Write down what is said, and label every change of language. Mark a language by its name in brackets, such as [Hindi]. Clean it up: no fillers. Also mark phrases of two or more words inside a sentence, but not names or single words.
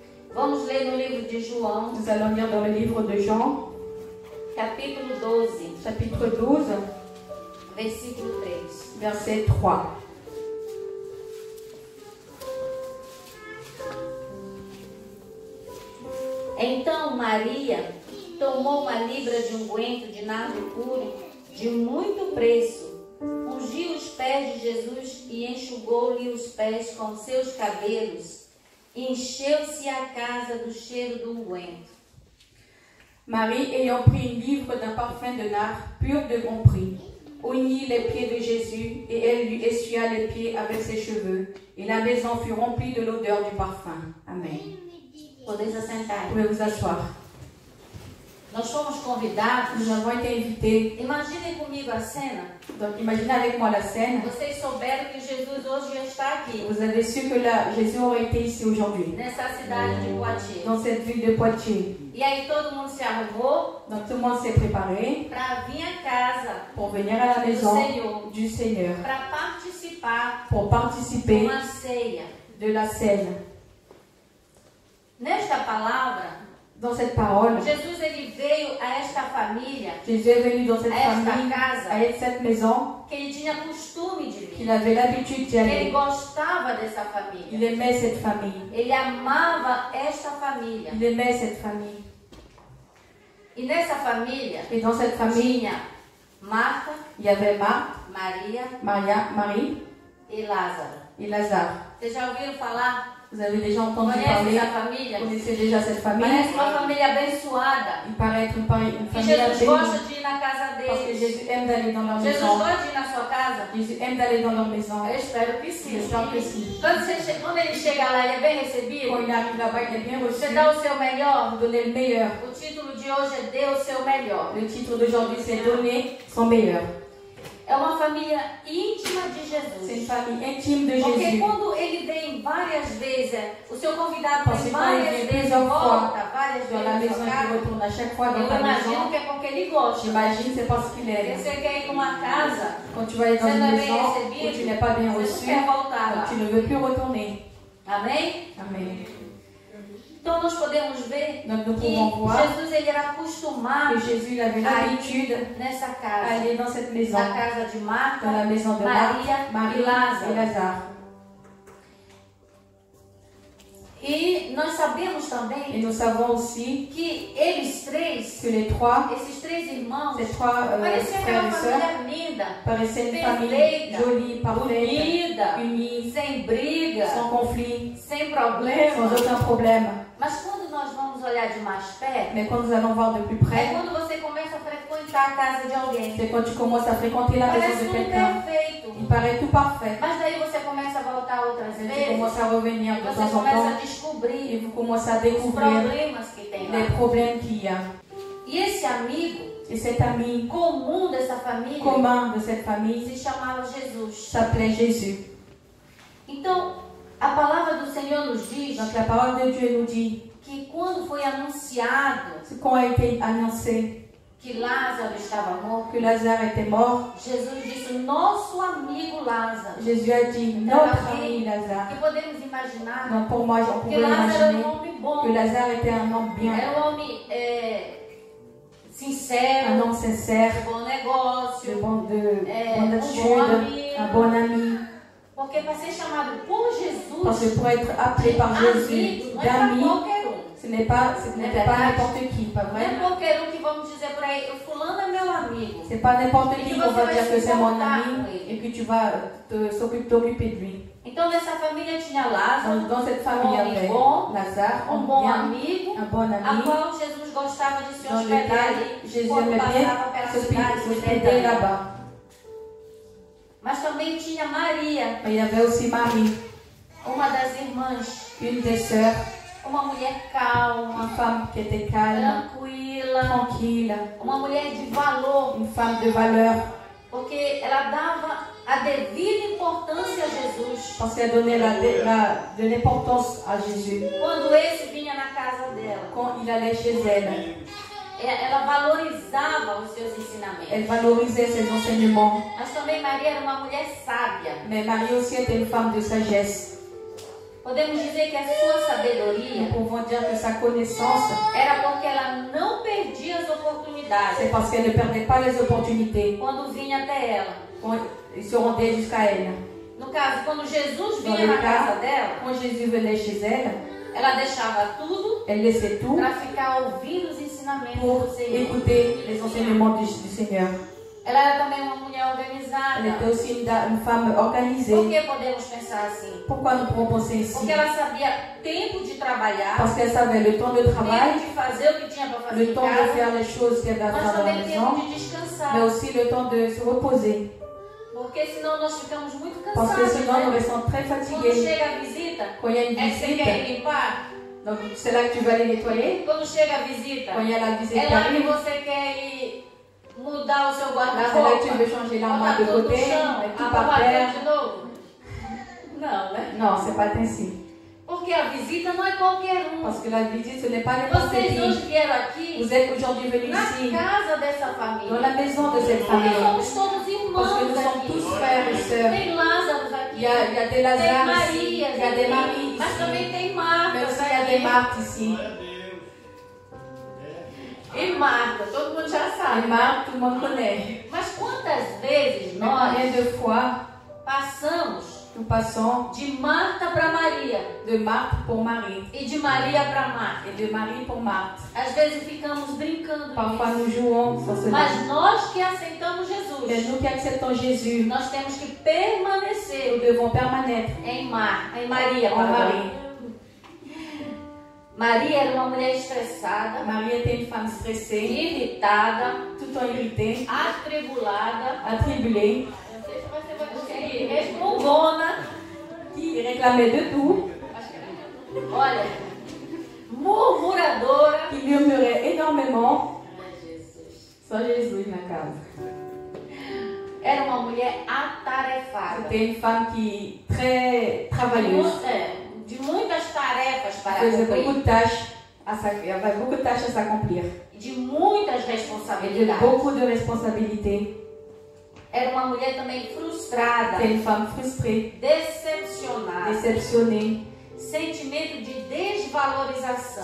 [Portuguese] Vamos ler no livro de João. [French] Nous allons lire dans le livre de Jean, [Portuguese] Capítulo 12, [French] chapitre 12, [Portuguese] versículo 3. [French] verset 3. [Portuguese] Então Maria tomou uma libra de unguento de nardo puro, de muito preço, ungiu os pés de Jesus e enxugou-lhe os pés com seus cabelos, e encheu-se a casa do cheiro do unguento. [French] Marie, ayant pris une livre d'un parfum de nard pur de bon prix, unit les pieds de Jésus et elle lui essuya les pieds avec ses cheveux. Et la maison fut remplie de l'odeur du parfum. Amen. [Portuguese] Podeis assentar. [French] Vous pouvez vous asseoir. [Portuguese] Nós fomos convidados. [French] Nous avons été invités. [Portuguese] Imaginem comigo a cena. [French] Donc imaginez avec moi la scène. [Portuguese] Vocês souberam que Jesus hoje já está aqui, [French] Vous avez su que Jésus aurait été ici aujourd'hui, [Portuguese] nessa cidade de Poitiers. [French] dans cette ville de Poitiers. [Portuguese] E aí todo mundo se arrumou [French] Donc tout le monde s'est préparé [Portuguese] para vir à casa [French] pour venir à la maison du Seigneur, [Portuguese] para participar [French] pour de participer [Portuguese] uma ceia. [French] de la scène. [Portuguese] Nesta palavra, [French] Dans cette parole, [Portuguese] Jesus ele veio a esta família [French] Jésus est venu dans cette [Portuguese] esta [French] famille, [Portuguese] casa, [French] à cette maison, [Portuguese] que ele tinha costume de vir. [French] qu'il avait l'habitude d'y [Portuguese] Ele [French] aller. [Portuguese] gostava dessa [French] Il [Portuguese] família. [French] aimait cette famille. [Portuguese] Ele amava esta família. [French] Il aimait cette famille. [Portuguese] E nessa família [French] Et dans cette famille, [Portuguese] tinha Marta, [French] il y avait Marthe, Marie [Portuguese] e Lázaro. [French] et Lazare. [Portuguese] Vocês já ouviram falar? [French] Vous avez déjà entendu [Portuguese] Conhece [French] parler, [Portuguese] essa família? [French] vous connaissez déjà cette famille. [Portuguese] Parece uma família abençoada. [French] Il paraît être une [Portuguese] Que [French] famille [Portuguese] Jesus gosta [French] bénie. [Portuguese] de ir na casa [French] Parce que [Portuguese] deles. [French] Jésus aime d'aller dans leur [Portuguese] Jesus [French] maison. [Portuguese] gosta de ir na sua casa? [French] Jésus aime d'aller dans leur maison. [Portuguese] Eu espero que sim. [French] J'espère que si. [Portuguese] Quando ele chega lá, ele é bem recebido. [French] Quand il arrive là-bas, il est bien reçu. [Portuguese] Você dá o seu melhor. [French] Vous donnez le meilleur. [Portuguese] O título de hoje é Dê o seu melhor. [French] Le titre d'aujourd'hui, c'est Donner son meilleur. [Portuguese] É uma família íntima de [French] C'est une [Portuguese] Jesus. [French] famille intime de [Portuguese] Porque [French] Jésus. [Portuguese] quando ele vem várias vezes, o seu convidado [French] Parce [Portuguese] vem [French] que quand il [Portuguese] várias [French] vient [Portuguese] vezes, [French] plusieurs fois [Portuguese] volta várias [French] dans la [Portuguese] vezes [French] maison, [Portuguese] na [French] il [Portuguese] sua casa, [French] retourne à chaque fois dans [Portuguese] eu [French] ta [Portuguese] imagino [French] maison. [Portuguese] que é porque ele gosta. [French] J'imagine c'est parce qu'il [Portuguese] Porque [French] aime. [Portuguese] você quer ir numa casa, [French] Quand tu vas aller dans [Portuguese] você [French] une [Portuguese] não é bem [French] maison où tu [Portuguese] recebido, [French] n'es pas bien [Portuguese] você [French] reçu, [Portuguese] não quer voltar [French] donc [Portuguese] lá. [French] tu ne veux plus retourner. [Portuguese] Amém? [French] Amen. [Portuguese] Então nós podemos ver [French] Donc nous [Portuguese] que [French] pouvons voir [Portuguese] Jesus ele era acostumado [French] que Jésus il avait [Portuguese] a [French] l'habitude [Portuguese] ir nessa [French] à [Portuguese] casa, [French] aller dans cette maison, [Portuguese] na casa de Marta, [French] dans la maison de [Portuguese] Maria [French] Marie [Portuguese] e Lázaro. [French] et Lazare. [Portuguese] E nós sabemos [French] Et [Portuguese] também [French] nous savons aussi [Portuguese] que eles três, [French] que les trois, [Portuguese] esses três irmãos, [French] ces trois [Portuguese] pareciam [French] frères [Portuguese] uma [French] et sœurs [Portuguese] família linda, [French] paraissaient une famille [Portuguese] perfeita, [French] jolie, parfaite, [Portuguese] unida, [French] unie, [Portuguese] sem briga, [French] sans conflit, [Portuguese] sem [French] sans [Portuguese] problema. [French] aucun problème. [Portuguese] Mas quando nós vamos olhar de mais perto, [French] Mais quand nous allons voir de plus [Portuguese] é [French] près, [Portuguese] quando você começa a frequentar a casa de alguém. [French] c'est quand tu commences à fréquenter la maison [Portuguese] Parece [French] de [Portuguese] tudo [French] quelqu'un. [Portuguese] perfeito. [French] Il paraît tout parfait. [Portuguese] Mas daí você começa a voltar outras [French] Tu [Portuguese] vezes, [French] commences à revenir de [Portuguese] você [French] temps en [Portuguese] começa a [French] temps et [Portuguese] descobrir [French] vous commencez à [Portuguese] os [French] découvrir [Portuguese] problemas que tem [French] les [Portuguese] lá. [French] problèmes qu'il y a. [Portuguese] E esse amigo [French] Et cet ami [Portuguese] comum dessa família [French] commun de cette famille [Portuguese] se chamava Jesus. [French] s'appelait Jésus. [Portuguese] Então, a palavra do Senhor nos diz [French] Donc la parole de Dieu nous dit, [Portuguese] que quando foi anunciado [French] c'est quand a été annoncé [Portuguese] que Lázaro estava morto, [French] que Lazare était mort, [Portuguese] Jesus disse, nosso amigo Lázaro. [French] Jésus a dit, notre ami Lazare. [Portuguese] Que podemos imaginar [French] Donc pour moi, on [Portuguese] que [French] pouvait [Portuguese] Lázaro era [French] imaginer [Portuguese] um homem bom, [French] que Lazare était un homme bien, [Portuguese] era um homem [French] un [Portuguese] sincero, [French] homme sincère, [Portuguese] de bom negócio, [French] bonne [Portuguese] bom [French] attitude, [Portuguese] amigo. [French] un bon ami. [Portuguese] Porque para ser chamado por [French] Parce que [Portuguese] Jesus [French] pour être appelé par Jésus [Portuguese] amigo, não é para [French] d'ami, [Portuguese] qualquer um. [French] ce n'était pas n'importe qui, pas [Portuguese] Não é [French] vrai? [Portuguese] qualquer um que vamos dizer por aí, o fulano é meu amigo. [French] C'est pas n'importe qui qu'on va dire que c'est mon [Portuguese] importar com [French] ami [Portuguese] ele. [French] et que tu vas t'occuper de lui. [Portuguese] Então nessa família tinha Lázaro, [French] Dans cette famille, il y avait bon, Lazare, [Portuguese] um [French] un [Portuguese] bom [French] bien, [Portuguese] amigo, [French] un bon [Portuguese] a [French] ami, [Portuguese] qual Jesus gostava de se [French] dans [Portuguese] hospedar [French] lequel [Portuguese] ali [French] Jésus [Portuguese] quando [French] aimait [Portuguese] passava [French] bien [Portuguese] pela cidade de [French] s'hospeder [Portuguese] Betânia. [French] là-bas. [Portuguese] Mas também tinha Maria, [French] Mais il y avait aussi Marie, [Portuguese] uma das irmãs, [French] une des sœurs, [Portuguese] uma mulher calma, [French] une femme qui était calme, [Portuguese] tranquila, [French] tranquille, [Portuguese] uma mulher de valor, [French] une femme de valeur, [Portuguese] porque ela dava a devida importância a Jesus [French] parce qu'elle donnait de l'importance à Jésus [Portuguese] quando esse vinha na casa dela. [French] quand il allait chez elle. [Portuguese] Ela valorizava os seus ensinamentos. [French] Elle valorisait ses enseignements. [Portuguese] Mas também Maria era uma mulher sábia. [French] Mais Marie aussi était une femme de sagesse. [Portuguese] Podemos dizer que a sua [French] Nous [Portuguese] sabedoria [French] pouvons dire que sa connaissance, [Portuguese] era porque ela não perdia as oportunidades [French] c'est parce qu'elle ne perdait pas les opportunités [Portuguese] quando vinha até ela. [French] quand ils se rendaient jusqu'à elle. [Portuguese] No caso, quando Jesus [French] Dans [Portuguese] vinha [French] le [Portuguese] na casa [French] cas, [Portuguese] dela, [French] quand Jésus venait chez elle, [Portuguese] ela deixava tudo [French] elle laissait tout [Portuguese] para ficar ouvindo os ensinamentos [French] pour [Portuguese] do Senhor. [French] écouter les enseignements du Seigneur. [Portuguese] Ela era também uma mulher [French] Elle [Portuguese] organizada. [French] était aussi une femme organisée. [Portuguese] Por que podemos pensar assim? [French] Pourquoi nous pouvons penser ici? [Portuguese] Porque ela sabia tempo de trabalhar, [French] Parce qu'elle savait le temps de travail, [Portuguese] tempo de fazer o que tinha para fazer [French] le [Portuguese] em [French] temps de [Portuguese] casa, [French] faire les choses qu'elle va [Portuguese] mas [French] faire à la [Portuguese] também tempo [French] maison, [Portuguese] de descansar. [French] mais aussi le temps de se reposer. [Portuguese] Porque senão nós ficamos muito [French] Parce que [Portuguese] cansados. [French] sinon, nous [Portuguese] Né? [French] restons très [Portuguese] Quando [French] fatigués. [Portuguese] chega a visita, [French] Quand il y a une [Portuguese] é que você quer [French] visite, [Portuguese] ir limpar? [French] donc c'est là que tu vas aller nettoyer. [Portuguese] Quando chega a visita, [French] Quand il y a la visite [Portuguese] é [French] qui [Portuguese] lá que [French] arrive, [Portuguese] você quer ir mudar o seu [French] là c'est là que tu [Portuguese] guarda-roupa, [French] veux changer [Portuguese] botar [French] l'armoire de [Portuguese] tudo no [French] côté, [Portuguese] chão, [French] mettre tout par [Portuguese] arrumar [French] terre. [Portuguese] tudo de novo. Não, né? [French] Non, c'est pas ainsi. [Portuguese] Porque a visita não é qualquer um. [French] Parce que la visite, ce n'est pas n'importe [Portuguese] Vocês hoje [French] qui. [Portuguese] vieram aqui [French] Vous êtes aujourd'hui venus [Portuguese] na [French] ici, [Portuguese] casa dessa [French] dans [Portuguese] família. [French] la maison de cette [Portuguese] Porque [French] famille. [Portuguese] somos todos [French] Parce que [Portuguese] irmãos [French] nous sommes [Portuguese] aqui. [French] tous frères et sœurs. [Portuguese] Tem Lázaro [French] Il [Portuguese] aqui. [French] y a des [Portuguese] Tem [French] Lazare ici, [Portuguese] Maria. [French] il y a des Marie [Portuguese] Mas [French] ici, [Portuguese] também tem Marta. [French] mais aussi il y a des [Portuguese] aqui. [French] Marthes ici. [Portuguese] E Marta, todo mundo já [French] Et [Portuguese] sabe. [French] Marthe, tout le monde connaît. [Portuguese] Mas quantas vezes [French] Mais combien [Portuguese] nós [French] de fois [Portuguese] passamos [French] nous passons [Portuguese] de Marta para Maria [French] de Marthe pour Marie [Portuguese] e de Maria para Marta? [French] et de Marie pour Marthe? [Portuguese] Às vezes ficamos brincando [French] Parfois [Portuguese] disso. [French] nous jouons sur cela. [Portuguese] Mas nós que aceitamos [French] Mais [Portuguese] Jesus, [French] nous qui acceptons Jésus, [Portuguese] nós temos que [French] nous [Portuguese] permanecer [French] devons permanêtre [Portuguese] em Maria. [French] en pardon. Marie. [Portuguese] Maria era uma mulher estressada, [French] Marie était une femme stressée, [Portuguese] irritada, [French] tout le temps irritée, [Portuguese] atribulada, [French] attribulée, [Portuguese] não sei se você vai conseguir, respondona, [French] qui réclamait de tout, [Portuguese] olha, murmuradora. [French] qui murmurait énormément. [Portuguese] Ai, Jesus. Só Jesus na casa. Era uma mulher atarefada, [French] C'était une femme qui très travailleuse. [Portuguese] de muitas tarefas para [French] Faisait beaucoup [Portuguese] cumprir, [French] de tâches elle avait beaucoup de tâches à s'accomplir. [Portuguese] de muitas [French] Elle avait [Portuguese] responsabilidades. [French] beaucoup de responsabilités. [Portuguese] Era uma mulher também frustrada, [French] C'était une femme frustrée, [Portuguese] decepcionada, [French] déceptionnée, [Portuguese] sentimento de desvalorização.